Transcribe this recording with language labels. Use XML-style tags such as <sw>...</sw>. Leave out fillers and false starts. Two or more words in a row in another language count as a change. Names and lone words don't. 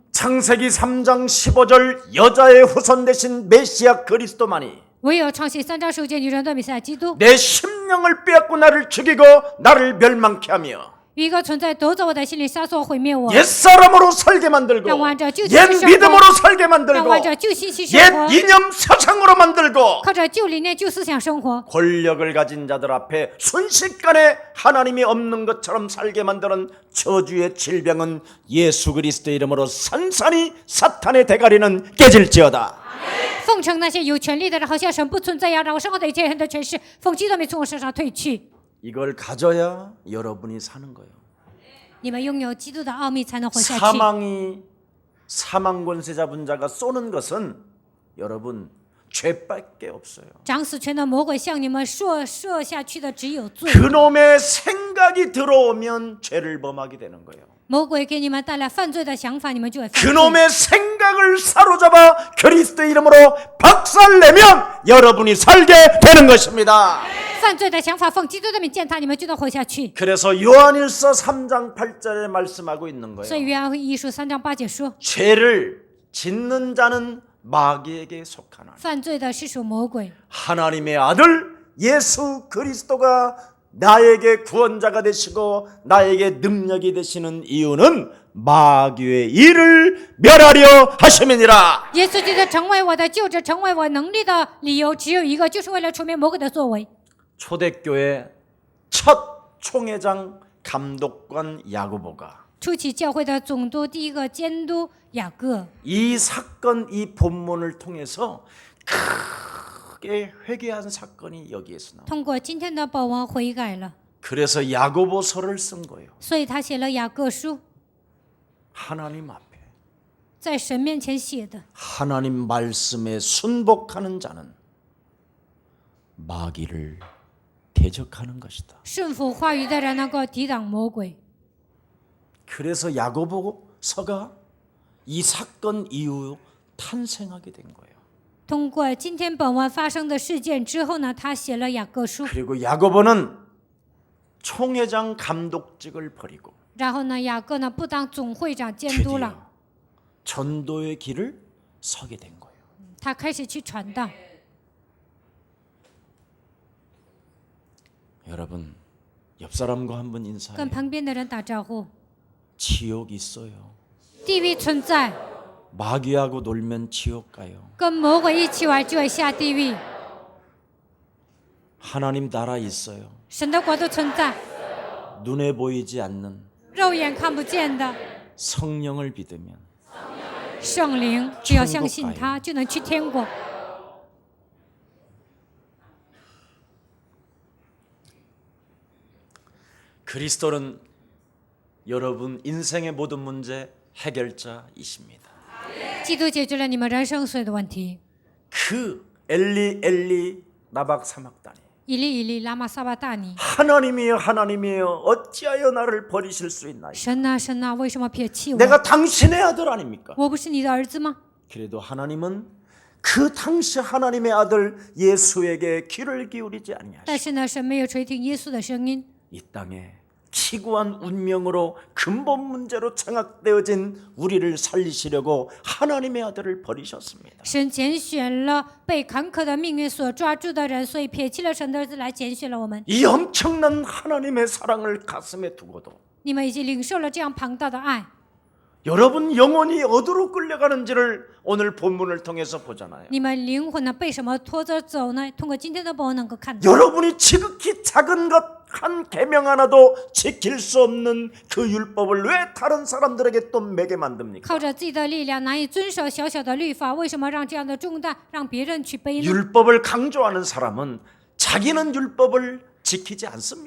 <ko>창세기 3장 15절 여자의 후손 되신 메시아 그리스도만이</ko> <zh>唯有创世3章15节，女人的弥赛亚基督，</zh> <ko>내 심령을 빼앗고 나를 죽이고 나를 멸망케 하며</ko> <zh>一个存在夺走我的心灵，杀死我，毁灭我，</zh> <ko>옛사람으로 살게 만들고</ko> <zh>让我按照旧习</zh> <ko>옛</ko> <zh>生活，</zh> <ko>믿음으로 살게</ko> <zh>让我</zh> <ko>만들고</ko> <zh>按照旧信息生</zh> <ko>옛</ko> <zh>活，</zh> <ko>이념 사상으로 만들고</ko> <zh>靠着旧理念、旧思想生活。</zh> <ko>권력을 가진 자들 앞에 순식간에 하나님이 없는 것처럼 살게 만드는 저주의 질병은 예수 그리스도의 이름으로 산산이 사탄의 대가리는 깨질지어다.</ko> <zh>奉承那些有权力的人，好像神不存在一样，让我生活的一切人的权势，奉基督的名从我身上退去。</zh> <ko>이걸 가져야 여러분이 사는 거예요.</ko> <zh>你们拥有基督的奥秘，才能活下去。</zh> <ko>사망이 사망 권세 잡은 자가 쏘는 것은 여러분 죄밖에 없어요.</ko> <zh>掌死权的魔鬼向你们射下去的只有罪。</zh> <ko>그놈의 생각이 들어오면 죄를 범하게 되는 거예요.</ko> <zh>魔鬼给你们带来犯罪的想法，你们就会犯罪。</zh> <ko>그놈의 생각을 사로잡아 그리스도의 이름으로 박살내면 여러분이 살게 되는 것입니다.</ko> <zh>犯罪的想法，奉基督的名践踏，你们就能活下去。</zh> <ko>그래서 요한일서 3장 8절에 말씀하고 있는</ko> <zh>所以</zh> <ko>거예요.</ko> <zh>约翰会议书3章8节说，</zh> <ko>죄를 짓는 자는 마귀에게 속하나</ko> <zh>犯罪的是属魔鬼。</zh> <ko>하나님의 아들 예수 그리스도가 나에게 구원자가 되시고 나에게 능력이 되시는 이유는 마귀의 일을 멸하려 하심이니라.</ko> <zh>耶稣基督成为我的救主，成为我能力的理由只有一个，就是为了除灭魔鬼的作为。</zh> <ko>초대교회 첫 총회장 감독관 야고보가</ko> <zh>初期教会的总督第一个监督雅各，</zh> <ko>이 사건 이 본문을 통해서 크게 회개한 사건이 여기에서 나옵니다.</ko> <zh>通过今天的本文悔改了，</zh> <ko>그래서 야고보서를 쓴 거예요.</ko> <zh>所以他写了雅各书，</zh> <ko>하나님 앞에</ko> <zh>在神面前写的。</zh> <ko>하나님 말씀에 순복하는 자는 마귀를 대적하는 것이다.</ko> <zh>顺服话语的人能够抵挡魔鬼。</zh> <ko>그래서 야고보서가 이 사건 이후 탄생하게 된 거예요.</ko> <zh>通过今天本文发生的事件之后呢，他写了雅各书。</zh> <ko>그리고 야고보는 총회장 감독직을 버리고</ko> <zh>然后呢，雅各呢不当总会长监督了，</zh> <ko>드디어 전도의 길을 서게 된 거예요.</ko> <zh>他开始去传道。</zh> <ko>여러분 옆 사람과 한번</ko> <zh>跟</zh> <ko>인사해요.</ko> <zh>旁边的人打招呼。</zh> <ko>지옥 있어요.</ko> <zh>地狱存在，</zh> <ko>마귀하고 놀면 지옥 가요.</ko> <zh>跟魔鬼一起玩就会下地狱。</zh> <ko>하나님 나라 있어요.</ko> <zh>神的国度存在，</zh> <ko>눈에 보이지 않는</ko> <zh>肉眼看不见的</zh> <ko>성령을 믿으면</ko> <zh>圣灵，只要相信他，就能去天国。</zh> <ko>그리스도는 여러분 인생의 모든 문제 해결자이십니다.</ko> <zh>基督解决了你们人生所有的问题。</zh> <ko>그 엘리 엘리 나박 사막다니</ko> <zh>以利以利，拉玛撒巴大尼，</zh> <ko>하나님이여 하나님이여 어찌하여 나를 버리실 수 있나요?</ko> <zh>神啊神啊，为什么撇弃我？</zh> <ko>내가 당신의 아들 아닙니까?</ko> <zh>我不是你的儿子吗？</zh> <ko>그래도 하나님은 그 당시 하나님의 아들 예수에게 귀를 기울이지 아니하시고</ko> <zh>但是呢，神没有垂听耶稣的声音。</zh> <ko>이 땅에 기구한 운명으로 근본 문제로 장악되어진 우리를 살리시려고 하나님의 아들을 버리셨습니다.</ko> <zh>神拣选了被坎坷的命运所抓住的人，所以撇弃了神的儿子来拣选了我们。</zh> <ko>이 엄청난 하나님의 사랑을 가슴에 두고도</ko> <zh>你们已经领受了这样庞大的爱，</zh> <ko>여러분 영혼이 어디로 끌려가는지를 오늘 본문을 통해서 보잖아요.</ko> <zh>你们灵魂呢被什么拖着走呢？通过今天的本文能够看到，</zh> <ko>여러분이 지극히 작은 것 한 계명 하나도 지킬 수 없는 그 율법을 왜 다른 사람들에게 또 매게 만듭니까?</ko> <zh>靠着自己的力量难以遵守小小的律法，为什么让这样的重担让别人去背呢？</zh> <ko>율법을 강조하는 사람은 자기는 율법을 지키지 않습니다.</ko>